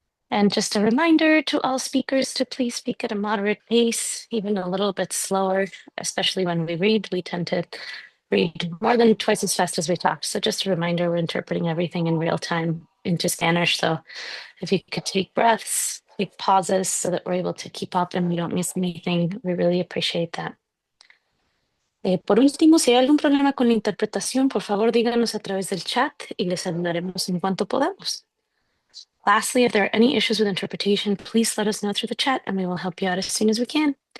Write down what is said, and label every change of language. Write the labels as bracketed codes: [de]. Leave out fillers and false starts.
[en] And just a reminder to all speakers to please speak at a moderate pace, even a little bit slower, especially when we read. We tend to read more than twice as fast as we talk. So just a reminder, we're interpreting everything in real time into Spanish. So if you could take breaths, take pauses so that we're able to keep up and we don't miss anything, we really appreciate that. [es] Por último, si hay algún problema con la interpretación, por favor díganos a través del chat y les ayudaremos en cuanto podamos. [en] Lastly, if there are any issues with interpretation, please let us know through the chat and we will help you out as soon as we can.